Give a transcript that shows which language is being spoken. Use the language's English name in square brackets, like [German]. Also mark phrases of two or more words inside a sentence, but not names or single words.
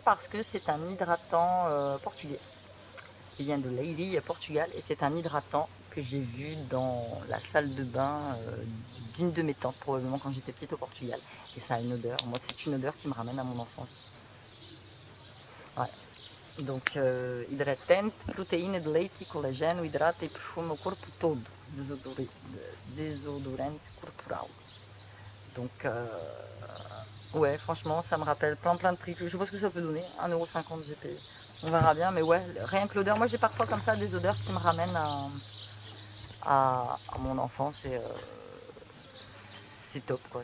[French] Parce que c'est un hydratant portugais qui vient de Leiria, Portugal, et c'est un hydratant que j'ai vu dans la salle de bain d'une de mes tantes, probablement quand j'étais petite au Portugal. Et ça a une odeur, moi c'est une odeur qui me ramène à mon enfance. Ouais. Donc, [Portuguese] hidratante, proteína de leite e colagênio, hidrata e perfuma o corpo todo, désodorante corporal. [French] Donc, ouais, franchement, ça me rappelle plein de trucs. Je sais pas ce que ça peut donner, 1,50 € j'ai payé. On verra bien, mais ouais, rien que l'odeur. Moi, j'ai parfois comme ça des odeurs qui me ramènent à mon enfance et c'est top, quoi.